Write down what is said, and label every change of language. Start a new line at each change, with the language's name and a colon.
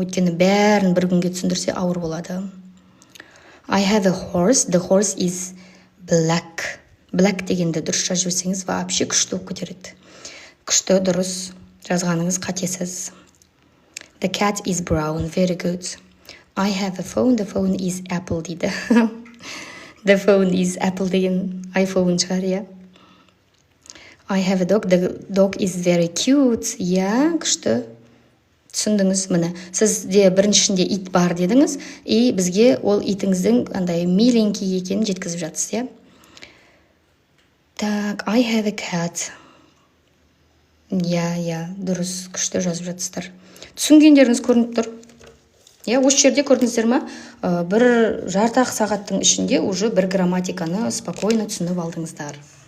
Kazakh: Өйткені бәрін бір күнге түсіндірсе ауыр болады.
English: I have a horse. The horse is black.
Kazakh: Black дегенді дұрыс жазып жіберсеңіз вообще күшті болып кетеді. Күшті, дұрыс жазғаныңыз қатесіз.
English: The cat is brown. Very good. I have a phone. The phone is Apple
Kazakh: дейді.
English: The phone is Apple
Kazakh: деген iPhone шығар, иә.
English: I have a dog. The dog is very cute.
Kazakh: Иә, күшті. Түсіндіңіз, міне. Сізде біріншісінде ит бар дедіңіз, и бізге ол итіңіздің андай миленький екенін жеткізіп жатсыз, иә.
Russian: Так,
English: I have a cat.
Kazakh: Иә, дұрыс, күшті жазып жатсыздар. Түсінгендеріңіз көрініп тұр. Иә, осы жерде көрдіңіздер ма? Бір жарты-ақ сағаттың ішінде уже бір грамматиканы спокойно түсініп алдыңыздар.